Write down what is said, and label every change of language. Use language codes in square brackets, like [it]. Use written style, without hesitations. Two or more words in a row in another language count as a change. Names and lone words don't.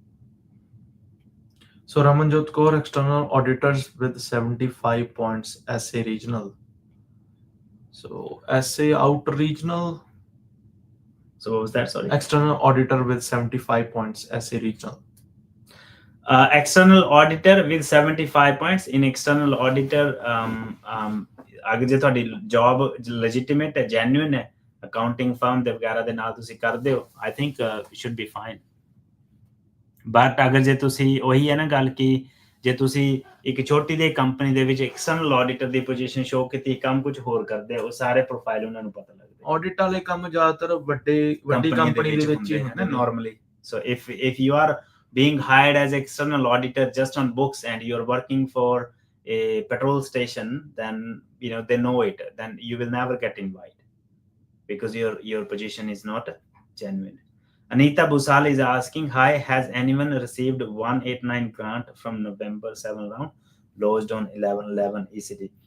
[en] So Ramanjot Kaur, external auditors with 75 points, SA regional. So SA outer regional. So what was that? Sorry. External auditor with 75 points, SA regional. External auditor with 75 points. In external auditor, [pa] ਅਗਰ ਜੇ ਤੁਹਾਡੀ job legitimate ਹੈ genuine ਹੈ [en] accounting firm [pa] ਦੇ ਵਗੈਰਾ ਦੇ ਨਾਲ ਤੁਸੀਂ ਕਰਦੇ ਹੋ [en] I think should be fine. [pa] But ਅਗਰ ਜੇ ਤੁਸੀਂ ਉਹੀ ਹੈ ਨਾ ਗੱਲ ਕਿ ਜੇ ਤੁਸੀਂ ਇੱਕ ਛੋਟੀ ਜਿਹੀ ਕੰਪਨੀ ਦੇ ਵਿੱਚ [en] external auditor [pa] ਦੀ [en] position show [pa] ਕੀਤੀ ਕੰਮ ਕੁਝ ਹੋਰ ਕਰਦੇ ਉਹ ਸਾਰੇ ਪ੍ਰੋਫਾਈਲ ਉਹਨਾਂ ਨੂੰ ਪਤਾ ਲੱਗਦੇ ਆਡਿਟ ਵਾਲੇ ਕੰਮ ਜ਼ਿਆਦਾਤਰ ਵੱਡੀ ਕੰਪਨੀ ਦੇ ਵਿੱਚ ਹੀ ਹੁੰਦੇ ਨੇ [en] normally. So if you are being hired as external auditor just on books and you're working for a petrol station, then they know it, then you will never get invited because your position is not genuine. Anita Busal is asking, hi, has anyone received 189 grant from November 7 round lodged on 11/11 ECT?